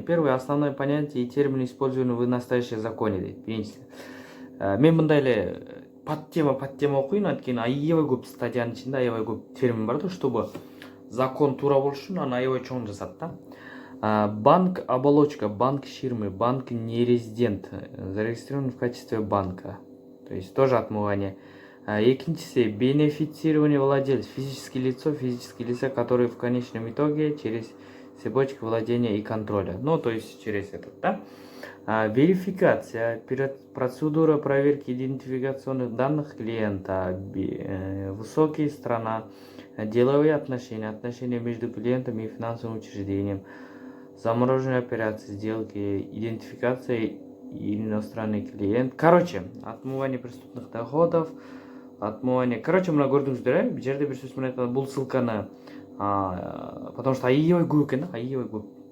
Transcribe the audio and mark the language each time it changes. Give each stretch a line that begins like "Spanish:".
Russian: Первое основное понятие и термин использованы в настоящем законе.
Kyrgyz: Мен мындай эле подтема окуйн, анткени аябай көп статьянын ичинде аябай көп термин бар да, чтобы закон туура болуш үчүн аны аябай чоң жазат да.
Russian: Банк оболочка, банк ширмы, банк нерезидент, зарегистрирован в качестве банка. То есть тоже отмывание. Екинчиси бенефицирование владельцев, физические лица, которые в конечном итоге через цепочку владения и контроля. Ну, то есть через этот, да. Верификация, процедура проверки идентификационных данных клиента, высокие сторона, деловые отношения между клиентом и финансовым учреждением, замороженные операции, сделки, идентификация иностранный клиент. Короче, отмывание преступных доходов, отмывание.
Kyrgyz: Короче, мына көрдүңүздөр, бул жерде бир сөз менен айтканда бул ссылканы, потому что аябай көп экен, аябай көп.